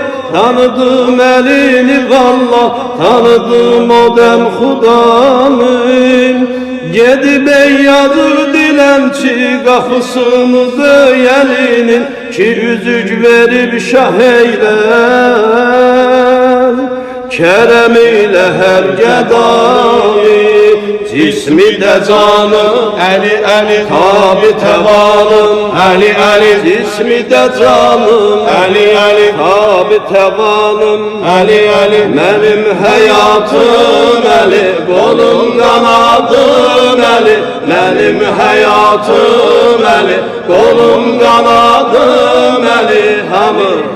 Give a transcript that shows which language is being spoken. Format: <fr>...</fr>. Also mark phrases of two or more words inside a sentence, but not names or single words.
<az>Tanıdım elini vallah, tanıdım o dem xudanın. Gedib ey yazır dilençi, qapısını döyəlinin, ki üzük verib şah eylər.</az> <tr>Kerem ile her gedayı, cismi de canım</tr> <az>Əli, Əli,</az> <tr>tabi tevanım,</tr> <az>Əli, Əli,</az> <tr>cismi de canım</tr> <az>Əli, Əli,</az> <tr>tabi tevanım.</tr> <az>Əli, Əli,</az> <tr>Benim hayatım Əli, kolum kanadım Əli, benim hayatım Əli, kolum kanadım Əli, hamı.</tr>